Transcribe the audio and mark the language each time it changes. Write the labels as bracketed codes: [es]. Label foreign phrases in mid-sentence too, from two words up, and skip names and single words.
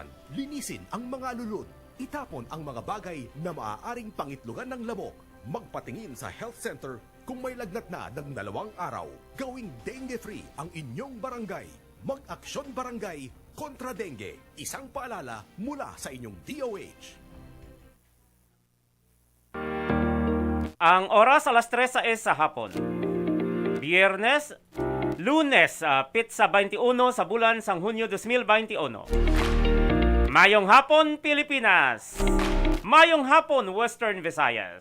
[tl] Linisin ang mga lulod. Itapon ang mga bagay na maaaring pangitlugan ng lamok. Magpatingin sa health center kung may lagnat na ng 2 araw. Gawing dengue-free ang inyong barangay. Mag-aksyon barangay kontra dengue. Isang paalala mula sa inyong DOH. Ang oras alas 3 sa hapon. [hil] Biyernes, Lunes, Pitsa 21 sa bulan sang Hunyo 2021. Mayong hapon, Pilipinas. Mayong hapon, Western Visayas.